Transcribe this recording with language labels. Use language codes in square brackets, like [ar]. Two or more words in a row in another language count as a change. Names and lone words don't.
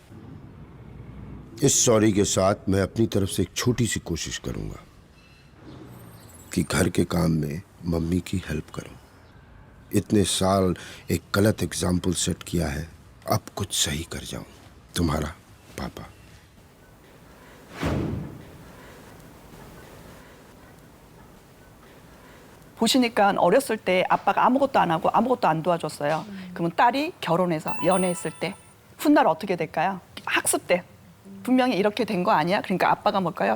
[hi] इस सॉरी के साथ मैं अपनी तरफ से एक छोटी सी कोशिश करूंगा कि घर के काम में मम्मी की हेल्प करूं। इतने साल एक गलत एग्जाम्पल सेट किया है, अब कुछ सही कर जाऊं। तुम्हारा पापा। [ko] 보시니까 어렸을 때 아빠가 아무것도 안 하고 아무것도 안 도와줬어요. 그러면 딸이 결혼해서 연애했을 때 훗날 어떻게 될까요? 학습 때 분명히 이렇게 된 거 아니야? 그러니까 아빠가 뭘까요?